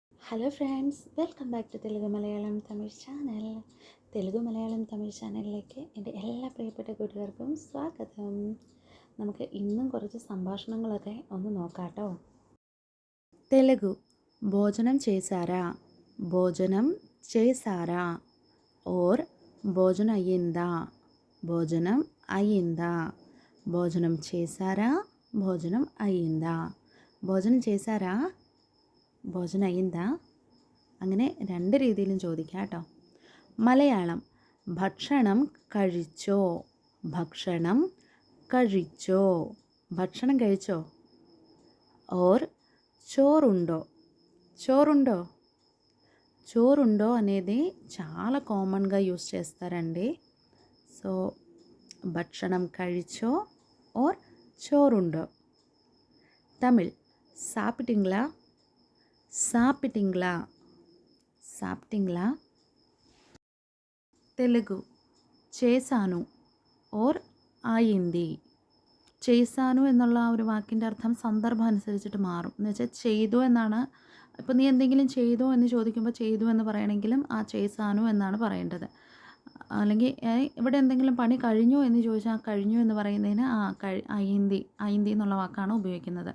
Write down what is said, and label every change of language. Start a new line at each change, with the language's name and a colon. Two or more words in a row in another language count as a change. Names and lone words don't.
English: Hello friends, welcome back to Telugu Malayalam Tamil channel.
Malayalam: തെലുഗു മലയാളം തമിഴ് ചാനലിലേക്ക് എൻ്റെ എല്ലാ പ്രിയപ്പെട്ട കൂട്ടുകാർക്കും സ്വാഗതം. നമുക്ക് ഇന്നും കുറച്ച് സംഭാഷണങ്ങളൊക്കെ ഒന്ന് നോക്കാട്ടോ.
Telugu: తెలుగు భోజనం చేశారా, భోజనం చేశారా, ఓర్ భోజనం అయ్యిందా, భోజనం అయ్యిందా, భోజనం చేశారా, భోజనం అయ్యిందా, ഭോജനം చేశారా, భోజనం అయ్యిందా.
Malayalam: അങ്ങനെ രണ്ട് രീതിയിലും ചോദിക്കാം കേട്ടോ. മലയാളം ഭക്ഷണം കഴിച്ചോ, ഭക്ഷണം കഴിച്ചോ, ഭക്ഷണം കഴിച്ചോ.
Telugu: ఓర్
Malayalam: ചോറുണ്ടോ, ചോറുണ്ടോ, ചോറുണ്ടോ
Telugu: అనేది చాలా కామన్గా యూస్ చేస్తారండి.
Malayalam: సో భక్షణం കഴിച്ചോ ఓర్ చోరుండో.
Tamil: தமிழ் சாப்பிட்டீங்களா, சாப்பிட்டீங்களா, சாப்பிட்டீங்களா.
Telugu: తెలుగు చేశాను ഓർ ആയിന്തി.
Malayalam: చేశాను എന്നുള്ള ആ ഒരു വാക്കിൻ്റെ അർത്ഥം സന്ദർഭം അനുസരിച്ചിട്ട് മാറും. എന്ന് വെച്ചാൽ ചെയ്തു എന്നാണ്. ഇപ്പോൾ നീ എന്തെങ്കിലും ചെയ്തോ എന്ന് ചോദിക്കുമ്പോൾ ചെയ്തു എന്ന് പറയണമെങ്കിലും ആ చేశాను എന്നാണ് പറയേണ്ടത്. അല്ലെങ്കിൽ ഇവിടെ എന്തെങ്കിലും പണി കഴിഞ്ഞോ എന്ന് ചോദിച്ചാൽ കഴിഞ്ഞു എന്ന് പറയുന്നതിന് അയിന്തി, അയിന്തി എന്നുള്ള വാക്കാണ് ഉപയോഗിക്കുന്നത്.